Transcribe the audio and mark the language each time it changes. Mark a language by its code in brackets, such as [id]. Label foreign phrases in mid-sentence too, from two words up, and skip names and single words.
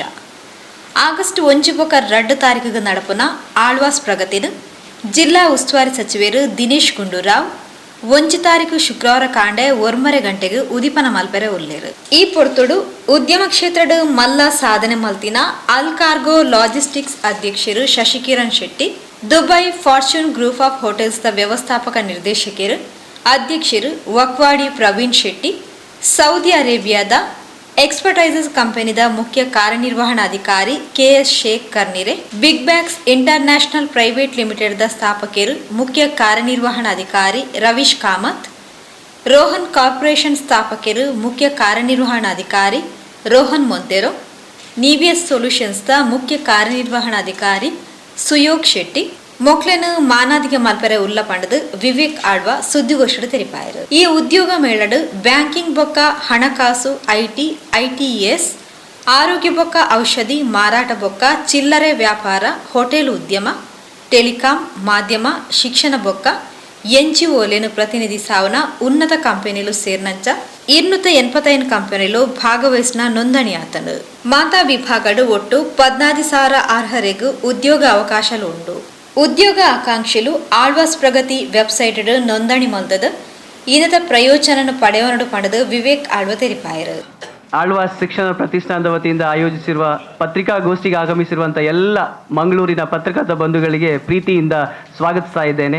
[tcy] ಆಗಸ್ಟ್ 1 ತಾರೀಕಿಗೆ ನಡಪುನ ಆಳ್ವಾಸ್ ಪ್ರಗತಿನ ಜಿಲ್ಲಾ ಉಸ್ತುವಾರಿ ಸಚಿವರು ದಿನೇಶ್ ಗುಂಡೂರಾವ್ 1 ತಾರೀಕು ಶುಕ್ರವಾರ ಕಾಂಡೆ 1:30 ಗಂಟೆಗೆ ಉದಿಪನ ಮಲ್ಪೆರೆ ಉಲ್ಲೇರು. ಈ ಪೊರ್ತುಡು ಉದ್ಯಮ ಕ್ಷೇತ್ರದ ಮಲ್ಲ ಸಾಧನೆ ಮಲ್ತಿನ ಅಲ್ ಕಾರ್ಗೋ ಲಾಜಿಸ್ಟಿಕ್ಸ್ ಅಧ್ಯಕ್ಷರು ಶಶಿಕಿರಣ್ ಶೆಟ್ಟಿ, ದುಬೈ ಫಾರ್ಚೂನ್ ಗ್ರೂಪ್ ಆಫ್ ಹೋಟೆಲ್ಸ್ ದ ವ್ಯವಸ್ಥಾಪಕ ನಿರ್ದೇಶಕರು ಅಧ್ಯಕ್ಷರು ವಕ್ವಾಡಿ ಪ್ರವೀಣ್ ಶೆಟ್ಟಿ, ಸೌದಿ ಅರೇಬಿಯಾದ ಎಕ್ಸ್ಪರ್ಟೈಸಸ್ ಕಂಪನಿದ ಮುಖ್ಯ ಕಾರ್ಯನಿರ್ವಹಣಾಧಿಕಾರಿ ಕೆಎಸ್ ಶೇಖ್ ಕರ್ನಿರೆ, ಬಿಗ್ ಬ್ಯಾಗ್ಸ್ ಇಂಟರ್ನ್ಯಾಷನಲ್ ಪ್ರೈವೇಟ್ ಲಿಮಿಟೆಡ್ ದ ಸ್ಥಾಪಕರು ಮುಖ್ಯ ಕಾರ್ಯನಿರ್ವಹಣಾಧಿಕಾರಿ ರವೀಶ್ ಕಾಮತ್, ರೋಹನ್ ಕಾರ್ಪೊರೇಷನ್ ಸ್ಥಾಪಕರು ಮುಖ್ಯ ಕಾರ್ಯನಿರ್ವಹಣಾಧಿಕಾರಿ ರೋಹನ್ ಮೊಂತೆರೋ, ನೀವಿಯಸ್ ಸೊಲ್ಯೂಷನ್ಸ್ ದ ಮುಖ್ಯ ಕಾರ್ಯನಿರ್ವಹಣಾಧಿಕಾರಿ ಸುಯೋಗ್ ಶೆಟ್ಟಿ, ಮೊಕ್ಲೆನು ಮಾನಾದಿಗೆ ಮಲ್ಪರೆ ಉಲ್ಲ ಪಂಡದು ವಿವೇಕ್ ಆಳ್ವ ಸುದ್ದಿಗೋಷ್ಠಿ ತೆರಿಪಾಯರು. ಈ ಉದ್ಯೋಗ ಮೇಳಡು ಬ್ಯಾಂಕಿಂಗ್ ಬೊಕ್ಕ ಹಣಕಾಸು, ಐಟಿಎಸ್, ಆರೋಗ್ಯ ಬೊಕ್ಕ ಔಷಧಿ ಮಾರಾಟ ಬೊಕ್ಕ ಚಿಲ್ಲರೆ ವ್ಯಾಪಾರ, ಹೋಟೆಲ್ ಉದ್ಯಮ, ಟೆಲಿಕಾಂ, ಮಾಧ್ಯಮ, ಶಿಕ್ಷಣ ಬೊಕ್ಕ ಎನ್ಜಿಒಲೆನು ಪ್ರತಿನಿಧಿಸಾವನ ಉನ್ನತ ಕಂಪನಿಲು ಸೇರ್ನಂಚ 285 ಕಂಪನಿಲು ಭಾಗವಹಿಸಿನ ನೋಂದಣಿ ಆತನು. ಮಾತಾ ವಿಭಾಗಡು ಒಟ್ಟು 14,000 ಅರ್ಹರಿಗೂ ಉದ್ಯೋಗ ಅವಕಾಶಲು ಉಂಡು. ಉದ್ಯೋಗ ಆಕಾಂಕ್ಷಿಲು ಆಳ್ವಾಸ್ ಪ್ರಗತಿ ವೆಬ್ಸೈಟ್ ನೋಂದಣಿ ಮಲ್ದದ ಈನದ ಪ್ರಯೋಜನ ಪಡೆಯೋನಡು ಪಡೆದು ವಿವೇಕ್ ಆಳ್ವ ತೆರಿಪಾಯರು. [kn] ಆಳ್ವಾಸ್ ಶಿಕ್ಷಣ ಪ್ರತಿಷ್ಠಾನದ ವತಿಯಿಂದ ಆಯೋಜಿಸಿರುವ ಪತ್ರಿಕಾಗೋಷ್ಠಿಗೆ ಆಗಮಿಸಿರುವಂಥ ಎಲ್ಲ ಮಂಗಳೂರಿನ ಪತ್ರಕರ್ತ ಬಂಧುಗಳಿಗೆ ಪ್ರೀತಿಯಿಂದ ಸ್ವಾಗತಿಸ್ತಾ ಇದ್ದೇನೆ.